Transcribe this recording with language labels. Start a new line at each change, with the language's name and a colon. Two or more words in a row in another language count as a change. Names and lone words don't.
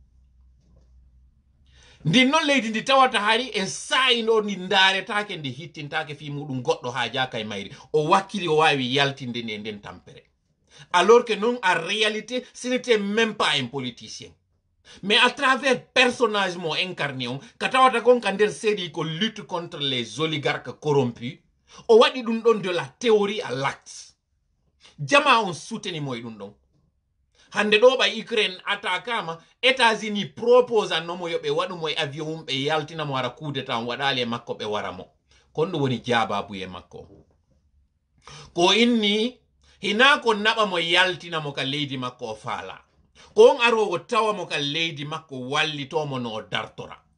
Fula: ndin noon leydi ndi tawata hari e sayi ɗo ndi daaretake ndi hittintake fi muɗum goɗɗo ha jaka e mayri o wakkili o wawi yaltinde ni e nden tampere
French: alors que non en réalité ce n'était même pas un politicien mais à travers personnage
Fula: mo incarné on ka tawata kon ka nder série ko
French: lutte contre les oligarques corrompus
Fula: o waɗi ɗum ɗon
French: de la théorie à l'acte
Fula: jama on souteni mo e ɗum ɗon hande ɗo ɓa Ukraine attaquama États-Unis propose annomo yo ɓe waɗumo e avion mum ɓe yaltinamo wara
French: coup d'état
Fula: on waɗali e makko ɓe waramo kon ɗum woni jababu e makko ko inni hina ko naba mo yaltina mo ka leydi makko o faala ko on arogo tawa mo ka leydi makko wallitomo no dartora